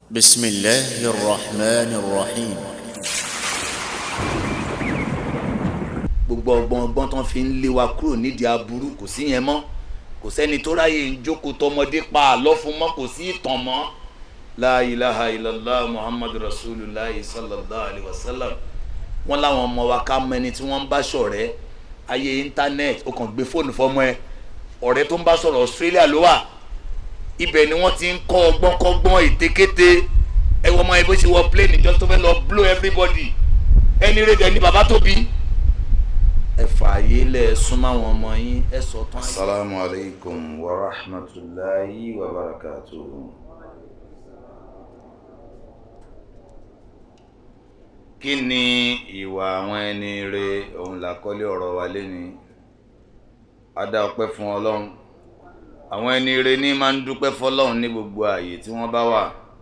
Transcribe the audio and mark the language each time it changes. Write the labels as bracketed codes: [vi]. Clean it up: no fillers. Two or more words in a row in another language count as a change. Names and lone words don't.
[ar] بسم الله الرحمن الرحيم. [yo] gbogbo ọgbọ́n tán fi ń lé wa kúrò nídìí aburú kò sí yẹn mọ́, kò sẹ́ni tó ráyè ń jókòó tọmọdé pa àlọ́ fún mọ́, kò sí ìtàn mọ́. [ar] لا إله إلا الله محمد رسول الله صلى الله عليه وسلم. [yo] wọ́n láwọn ọmọ wa ká mọ ẹni tí wọ́n ń bá ṣọ̀rẹ́. ayé íńtánẹ́ẹ̀tì ó kàn gbé fóònù fọ́mọ ẹ, ọ̀rẹ́ tó ń bá sọ̀rọ̀ Australia ló wà, ibẹ̀ ni wọ́n ti ń kọ́ ọgbọ́n kọ́gbọ́n ètekéte. ẹ wọ́n mọ ẹ bó ṣe wọ [en] plane just [yo] tó fẹ́ lọ [en] blow everybody. [yo] ẹni rẹ̀ dẹ̀ ni bàbá tó bí. ẹ fààyè lẹ̀ súnmọ́ àwọn ọmọ yín, ẹ sọ tán. [ar] السلام عليكم ورحمة الله وبركاته. [yo] kí ni ìwà àwọn ẹni rẹ̀? òun làkọ́lé ọ̀rọ̀ wa lénìí. a dá ọpẹ́ fún Ọlọ́run. àwọn ẹni rẹ̀ ní máa ń dúpẹ́ fọ́lọ́run ní gbogbo ààyè tí wọ́n bá wà.